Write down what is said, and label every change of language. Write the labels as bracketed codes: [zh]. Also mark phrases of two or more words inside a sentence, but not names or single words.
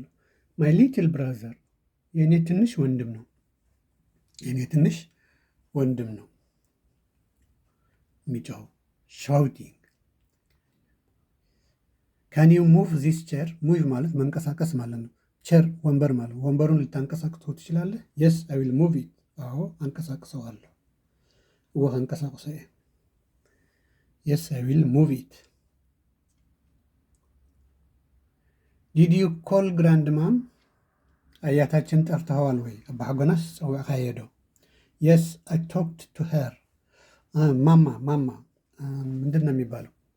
[en] my little brother። [am] የእኔ ትንሽ ወንድም ነው። የሚጮኸው ሻውቲንግ። [en] can you move this chair? [am] ሙቭ ማለት መንቀሳቀስ ማለት ነው። ቼር ወንበር ማለት ነው። ወንበሩን ልታንቀሳቅሰው ትችላለህ? [en] yes I will move it። [am] አዎ አንቀሳቅሰዋለሁ። [ti] እወ ከንቀሳቅሰ እየ። [en] yes I will move it. did you call grand mom? [am] አያታችን ጠርተኸዋል ወይ? [ti] አባ ሐጎናስ ፀውዕኻ ዶ? [en] yes I talked to her። [am] ማማ ምንድን ነው የሚባለው?